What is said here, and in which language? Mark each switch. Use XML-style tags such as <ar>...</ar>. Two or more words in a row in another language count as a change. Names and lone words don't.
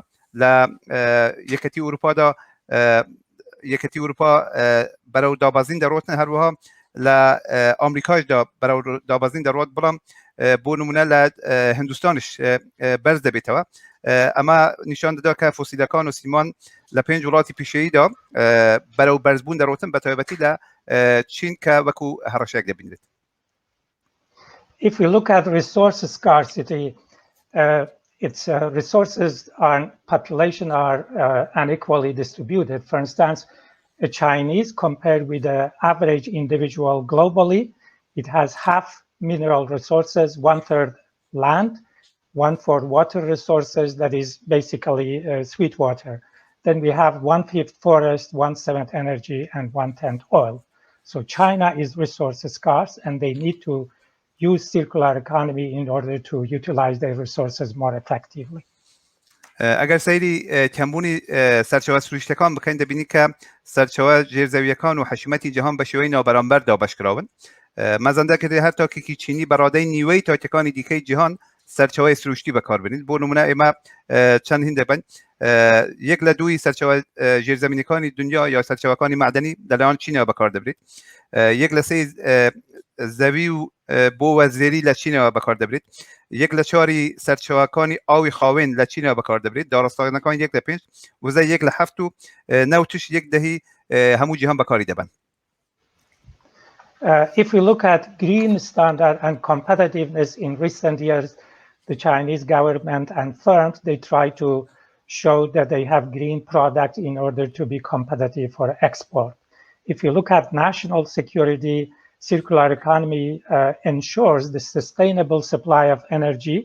<ckb>لە یەکەتی ئوروپا بەرەو دابەزین دەڕۆتن، هەروەها لە ئەمریکاشدا بەرەو دابەزین دەڕۆت، بەڵام بۆ نمونە لە هندوستانش بەرز دەبێتەوە. ئەمە نیشان دەدا کە فۆسیلەکان و سیمان لە 5 وڵاتی پیشەییدا بەرەو بەرزبوون دەڕۆتن، بە تایبەتی لە چین کە وەکو هەڕەشەیەک دەبینرێت.</ckb> <en>If we look at resource scarcity, its resources and population are unequally distributed. For instance, a Chinese compared with the average individual globally, it has half mineral resources, 1/3 land, 1/4 water resources, that is basically sweet water. Then we have 1/5 forest, 1/7 energy, and 1/10 oil. So China is resource scarce, and they need to use circular economy in order to utilize their resources more effectively.</en> <ckb>ئەگەر سەیری کەمبوونی سەرچاوە سروشتەکان بکەین دەبینی کە سەرچاوە ژێرزەویەکان و حەشیمەتی جیهان بە شێوەی نابەرامبەر دابەشکراون. مەزەندەکردی هەر تاکێکی چینی بەڕادەی نیوەی تاکەکانی دیکەی جیهان سەرچاوەی سروشتی بەکاربێنێت. بۆ نمونە ئێمە چەند هین دەبین، یەک لە دووی سەرچاوە ژێرزەمینیەکانی دنیا یا سەرچاوەکانی معدەنی لەلایەن چینەوە بەکار دەبرێت. یەک لە سێ زەوی و بۆ وەزێری لە چینەوە بەکار دەبرێت. یەک لە چواری سەرچاوەکانی ئاوی خاوێن لە چینەوە بەکار دەبرێت. داڕاستەکان 1 لە 5 وزە 1 لە 7 و نەوتش 1/10 هەموو جیهان بەکاری دەبن.</ckb> <en>If we look at green standard and competitiveness in recent years, the Chinese government and firms, they try to show that they have green products in order to be competitive for export. If you look at national security, circular economy ensures the sustainable supply of energy.</en>